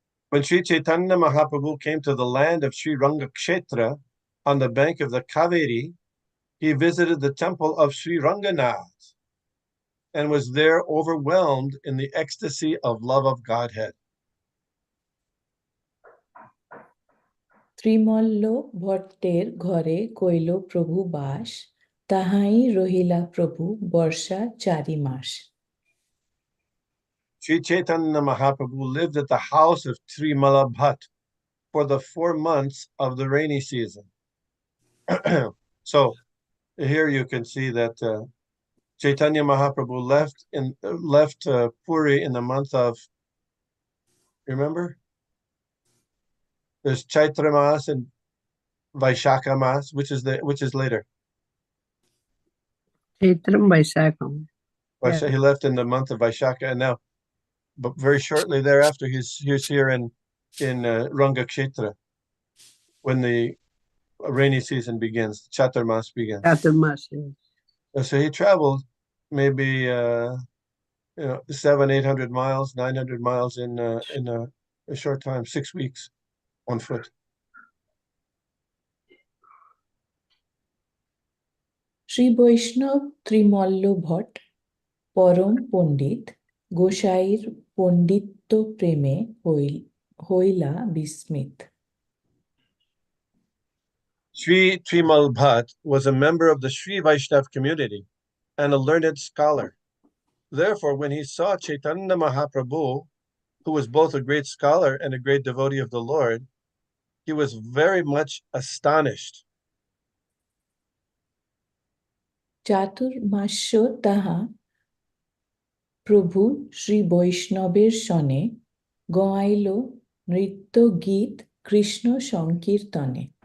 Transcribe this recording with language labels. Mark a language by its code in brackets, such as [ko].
[en] When Sri Chaitanya Mahaprabhu came to the land of Sri Rangakshetra on the bank of the Kaveri, he visited the temple of Sri Ranganath and was there overwhelmed in the ecstasy of love of Godhead. [bn] ত্রিমল্ল ভট্টের ঘরে কইল প্রভু বাস, তাহাই রহিলা প্রভু বর্ষা 4 মাস. [en] Sri Chaitanya Mahaprabhu lived at the house of Trimala Bhatt for the 4 months of the rainy season. So here you can see that Chaitanya Mahaprabhu left Puri in the month of, remember? There's Chaitra Mas and Vaishakha Mas, which is later. Chaitram Vaishakam. He left in the month of Vaishakha, and now, but very shortly thereafter, he's here in Rangakshetra when the rainy season begins, Chaturmas begins. Chaturmas, yes. So he traveled maybe 700-800 miles, 900 miles in a short time, 6 weeks on foot. [bn] Shri বৈষ্ণব ত্রিমল্ল ভট্ট পরম পণ্ডিত গোসাইর পণ্ডিত্য প্রেমে হইলা বিস্মিত. [en] Sri Trimal Bhatt was a member of the Sri Vaishnav community and a learned scholar. Therefore, when he saw Chaitanya Mahaprabhu, who was both a great scholar and a great devotee of the Lord, he was very much astonished. [bn] Chaturmasya তাহা প্রভু শ্রী বৈষ্ণবের সনে গাইল নৃত্য গীত কৃষ্ণ সংকীর্তনে.